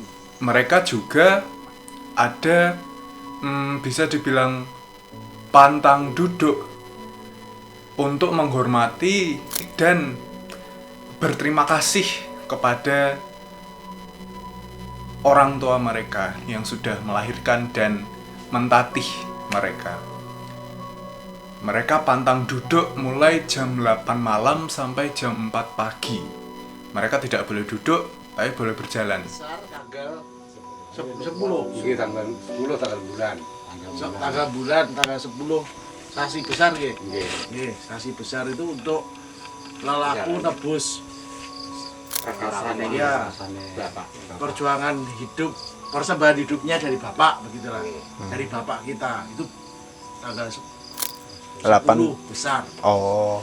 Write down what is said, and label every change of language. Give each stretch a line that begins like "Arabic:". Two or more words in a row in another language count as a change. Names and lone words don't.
Indonesian: Mereka juga ada bisa dibilang pantang duduk untuk menghormati dan berterima kasih kepada orang tua mereka yang sudah melahirkan dan mentatih mereka. Mereka pantang duduk mulai jam 8 malam sampai jam 4 pagi. Mereka tidak boleh duduk, tapi boleh berjalan. Besar tanggal 10. Nggih tanggal 10 tanggal bulan. Tanggal bulan, tanggal 10.
Javanese: Sasi besar nggih. Nggih.
Indonesian: Nggih, sasi besar itu untuk lelaku nebus ya, perjuangan hidup, persembahan hidupnya dari bapak begitulah. Dari bapak kita itu tanggal 10 besar. Oh,